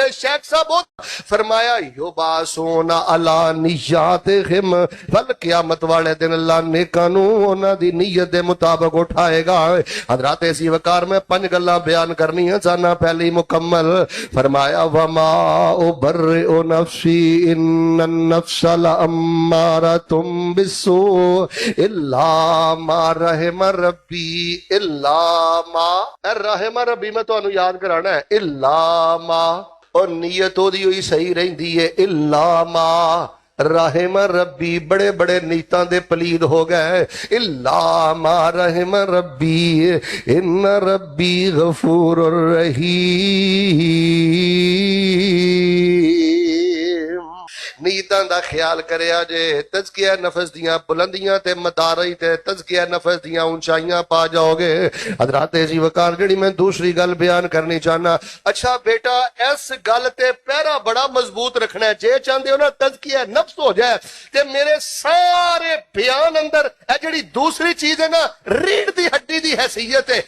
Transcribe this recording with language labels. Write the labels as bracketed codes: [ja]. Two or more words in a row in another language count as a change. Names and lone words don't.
[pa] ਸ਼ੇਖ਼ ਸਾਹਬ ਫ਼ਰਮਾਇਆ [ar] يبعثون على نياتهم, [pa] ਵਲ ਕ਼ਿਆਮਤ ਵਾਲੇ ਦਿਨ ਅੱਲਾਹ ਨੇਕਾਂ ਨੂੰ ਉਨ੍ਹਾਂ ਦੀ ਨੀਯਤ ਦੇ ਮੁਤਾਬਿਕ ਉਠਾਏਗਾ। ਹਜ਼ਰਤ ਐਸੀ ਵਕਾਰ ਮੇਂ 5 ਗੱਲਾਂ ਬਯਾਨ ਕਰਨੀ ਹੈ ਚਾਹਨਾ, ਪਹਿਲੀ ਮੁਕੰਮਲ। [ar] فرمايا وما أبرئ نفسي إن النفس لأمارة بالسوء إلا ما رحم ربي إلا ما رحم ربي [pa] ਮੈਂ ਤੁਹਾਨੂੰ ਯਾਦ ਕਰਾਣਾ ਹੈ, [ar] إلا ما, [pa] ਔਰ ਨੀਯਤ ਓਦੀ ਹੋਈ ਸਹੀ ਰਹਿੰਦੀ ਹੈ, [ar] إلا ما رحم ربي. [pa] ਬੜੇ ਬੜੇ ਨੀਤਾਂ ਦੇ ਪਲੀਤ ਹੋ ਗਏ, [ar] إلا ما رحم ربي إن ربي غفور رحيم. [pa] ਨੀਯਤਾਂ ਦਾ ਖ਼ਿਆਲ ਕਰਿਆ ਜੇ, ਤਜ਼ਕੀਆ ਨਫ਼ਸ ਦੀਆਂ ਬੁਲੰਦੀਆਂ ਤੇ ਮਦਾਰੀ ਤੇ ਤਜ਼ਕੀਆ ਨਫ਼ਸ ਦੀਆਂ ਉਚਾਈਆਂ ਪਾ ਜਾਓਗੇ। ਹਜ਼ਰਤ ਜੀ ਵਕਾਰ ਜਿਹੜੀ ਮੈਂ ਦੂਸਰੀ ਗੱਲ ਬਯਾਨ ਕਰਨੀ ਚਾਹਨਾ, ਅੱਛਾ ਬੇਟਾ ਇਸ ਗੱਲ ਤੇ ਪਹਿਰਾ ਬੜਾ ਮਜ਼ਬੂਤ ਰੱਖਣਾ ਹੈ, ਜੇ ਚਾਹਤੇ ਹੋ ਨਾ ਤਜ਼ਕੀਆ ਨਫ਼ਸ ਹੋ ਜਾਏ ਤੇ ਮੇਰੇ ਸਾਰੇ ਬਯਾਨ ਅੰਦਰ ਜਿਹੜੀ ਦੂਸਰੀ ਚੀਜ਼ ਹੈ ਨਾ ਰੀੜ੍ਹ ਦੀ ਹੱਡੀ ਦੀ ਹੈਸੀਯਤ ਹੈ।